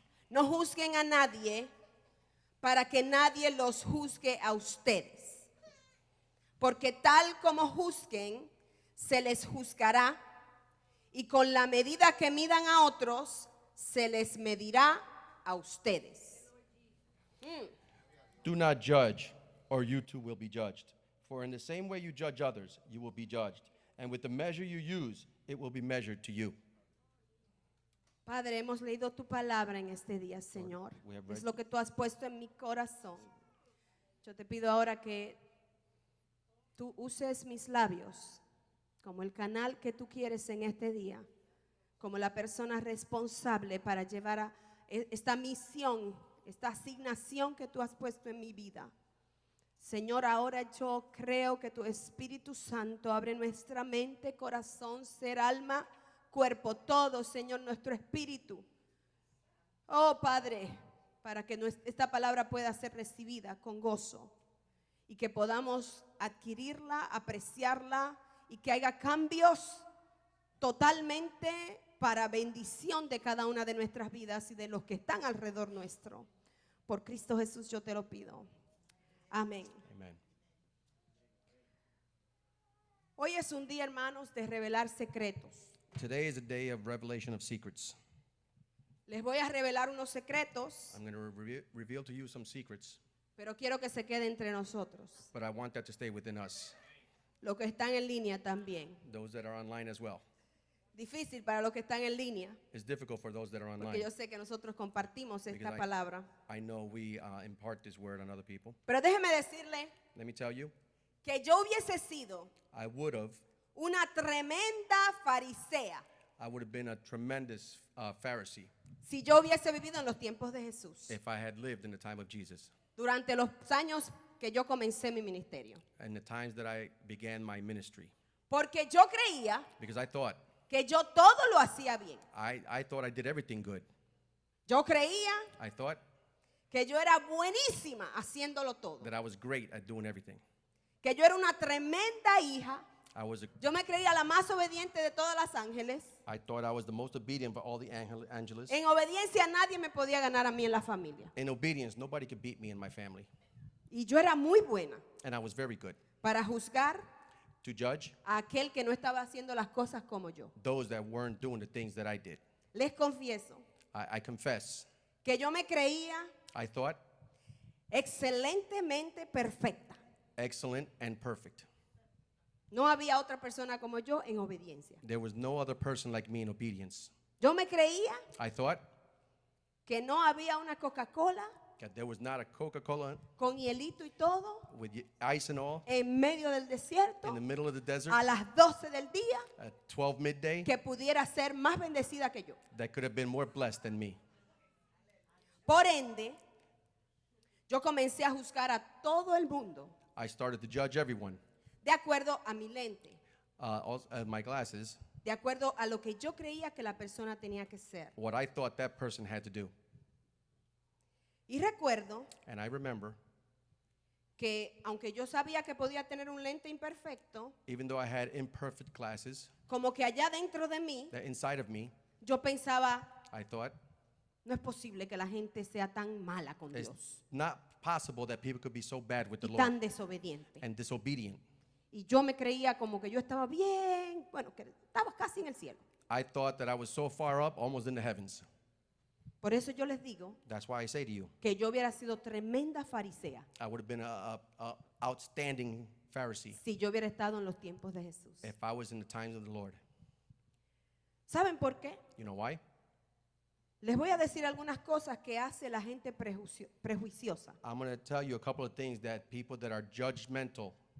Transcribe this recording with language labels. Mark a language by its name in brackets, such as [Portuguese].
[Spanish] No juzguen a nadie para que nadie los juzgue a ustedes. Porque tal como juzguen, se les juzgará. Y con la medida que midan a otros, se les medirá a ustedes. [English] Do not judge, or you too will be judged. For in the same way you judge others, you will be judged. And with the measure you use, it will be measured to you. [Spanish] Padre, hemos leído tu palabra en este día, Señor. [English] we have read- [Spanish] Es lo que tú has puesto en mi corazón. Yo te pido ahora que tú uses mis labios como el canal que tú quieres en este día, como la persona responsable para llevar a esta misión, esta asignación que tú has puesto en mi vida. Señor, ahora yo creo que tu Espíritu Santo abre nuestra mente, corazón, ser, alma, cuerpo, todo, Señor, nuestro espíritu. Oh, Padre, para que esta palabra pueda ser recibida con gozo y que podamos adquirirla, apreciarla y que haya cambios totalmente para bendición de cada una de nuestras vidas y de los que están alrededor nuestro. Por Cristo Jesús yo te lo pido. Amén. [English] Amen. [Spanish] Hoy es un día, hermanos, de revelar secretos. [English] Today is a day of revelation of secrets. [Spanish] Les voy a revelar unos secretos, [English] I'm going to reveal to you some secrets, [Spanish] pero quiero que se quede entre nosotros. [English] but I want that to stay within us, [Spanish] Los que están en línea también. [English] those that are online as well. [Spanish] Difícil para los que están en línea, [English] It's difficult for those that are [Spanish] porque [English] online. [Spanish] yo sé que nosotros compartimos esta [English] Because [Spanish] palabra. [English] I know we impart this word on other people. [Spanish] Pero déjeme decirle [English] Let me tell you, [Spanish] que yo hubiese sido [English] I would have [Spanish] una tremenda farisea [English] been a tremendous Pharisee [Spanish] si yo hubiese vivido en los tiempos de Jesús, [English] if I had lived in the time of Jesus [Spanish] durante los años que yo comencé mi ministerio. [English] and the times that I began my ministry. [Spanish] Porque yo creía [English] Because I thought, [Spanish] que yo todo lo hacía bien. [English] I thought I did everything good. [Spanish] Yo creía [English] I thought [Spanish] que yo era buenísima haciéndolo todo. [English] that I was great at doing everything. [Spanish] Que yo era una tremenda hija. [English] I [Spanish] Yo me creía la más obediente de todas las ángeles. [English] thought I was the most obedient for all the angels. [Spanish] En obediencia nadie me podía ganar a mí en la familia. [English] In obedience, nobody could beat me in my family. [Spanish] Y yo era muy buena [English] And I was very good [Spanish] para juzgar [English] to judge [Spanish] a aquel que no estaba haciendo las cosas como yo. [English] those that weren't doing the things that I did. [Spanish] Les confieso [English] I confess, [Spanish] que yo me creía [English] I thought [Spanish] excelentemente perfecta. [English] excellent and perfect. [Spanish] No había otra persona como yo en obediencia. [English] There was no other person like me in obedience. [Spanish] Yo me creía [English] I thought [Spanish] que no había una Coca-Cola [English] that there was not a Coca-Cola [Spanish] con hielito y todo [English] with ice and all [Spanish] en medio del desierto [English] in the middle of the desert [Spanish] a las 12 del día [English] at 12 midday [Spanish] que pudiera ser más bendecida que yo. [English] that could have been more blessed than me. [Spanish] Por ende, yo comencé a juzgar a todo el mundo [English] I started to judge everyone. [Spanish] de acuerdo a mi lente, [English] My glasses, [Spanish] de acuerdo a lo que yo creía que la persona tenía que ser. [English] what I thought that person had to do. [Spanish] Y recuerdo [English] And I remember, [Spanish] que aunque yo sabía que podía tener un lente imperfecto, [English] even though I had imperfect glasses, [Spanish] como que allá dentro de mí, [English] that inside of me, [Spanish] yo pensaba, [English] I thought, [Spanish] no es posible que la gente sea tan mala con [English] it's [Spanish] Dios [English] not possible that people could be so bad with the [Spanish] y [English] Lord [Spanish] tan desobediente. [English] and disobedient. [Spanish] Y yo me creía como que yo estaba bien, bueno, que estaba casi en el cielo. [English] I thought that I was so far up, almost in the heavens. [Spanish] Por eso yo les digo [English] That's why I say to you, [Spanish] que yo hubiera sido tremenda farisea [English] I would have been a outstanding Pharisee [Spanish] si yo hubiera estado en los tiempos de Jesús. [English] if I was in the times of the Lord. [Spanish] ¿Saben por qué? [English] You know why? [Spanish] Les voy a decir algunas cosas que hace la gente prejuiciosa. [English] I'm going to tell you a couple of things that people that are judgmental,